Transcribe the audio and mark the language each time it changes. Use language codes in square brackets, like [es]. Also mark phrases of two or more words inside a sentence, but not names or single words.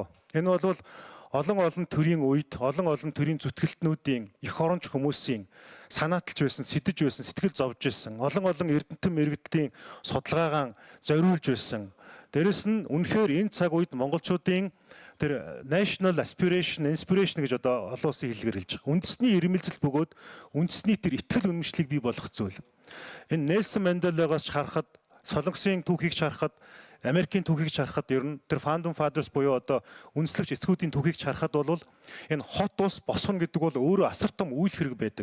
[mn] Энэ бол олон төрийн үед олон төрийн зүтгэлтнүүдийн эх оронч хүмүүсийн санааталж байсан, сэтэж байсан, сэтгэл зовж байсан, олон эрдэмтэн мэрэгдлийн судалгаагаан зориулж байсан. Дээрэс нь үнэхээр энэ цаг үед монголчуудын тэр [en] national aspiration, inspiration [mn] гэж одоо олон улсын хэллэгээр хэлж байгаа. Үндэсний ирмэлзэл бөгөөд үндэсний тэр итгэл үнэмшлийг бий болгох зүйл. Энэ Нельсон Манделагаас харахад, Солонгосын түүхийг харахад, Америкийн түүхийг харахад ер нь тэр [en] Founding Fathers [mn] буюу одоо үндэслэгч эцгүүдийн түүхийг харахад бол энэ хот ус босгоно гэдэг бол өөрөө асар том үйл хэрэг байдаг.